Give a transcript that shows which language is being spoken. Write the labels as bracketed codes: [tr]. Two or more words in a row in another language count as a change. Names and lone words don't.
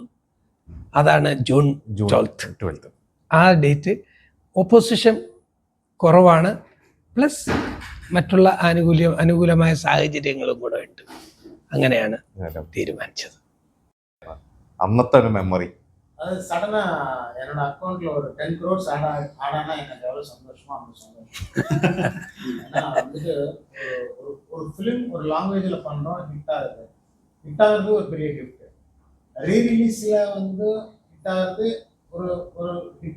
[ml] അതാണ് ജൂൺ 12. ആ ഡേറ്റ് ഓപ്പോസിഷൻ കുറവാണ്, പ്ലസ് മറ്റുള്ള അനുകൂലമായ സാഹചര്യങ്ങളും കൂടെ ഉണ്ട്. അങ്ങനെയാണ് തീരുമാനിച്ചത്. അന്നത്തെ ഒരു മെമ്മറി, [ta] அது சடனா என்னோட அக்கௌண்ட்ல ஒரு 10 crores ஆனா எனக்கு எவ்வளவு சந்தோஷமா ஏன்னா வந்துட்டு ஒரு ஃபிலிம் ஒரு லாங்குவேஜ்ல பண்றோம், ஹிட் ஆகுது ஒரு பெரிய கிஃப்ட். ரீரிலீஸ்ல வந்து ஹிட் ஆகுது ஒரு ஹிட்.